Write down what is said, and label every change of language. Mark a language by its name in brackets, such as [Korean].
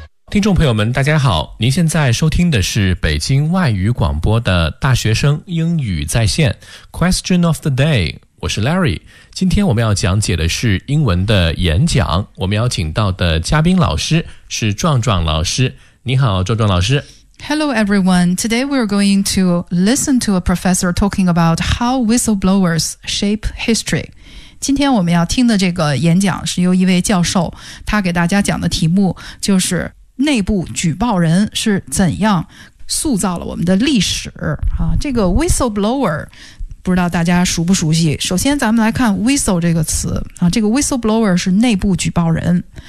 [Chinese] 听众朋友们大家好，您现在收听的是北京外语广播的大学生英语在线 Question of the day， 我是 Larry。今天我们要讲解的是英文的演讲，我们邀请到的嘉宾老师是壮壮老师。你好壮壮老师。 [English] Hello everyone, today we're going to listen to a professor talking about how whistleblowers shape history。 [Chinese] 今天我们要听的这个演讲是由一位教授，他给大家讲的题目就是内部举报人是怎样塑造了我们的历史啊。这个 whistleblower 不知道大家熟不熟悉，首先咱们来看 whistle 这个词啊，这个 whistleblower 是内部举报人。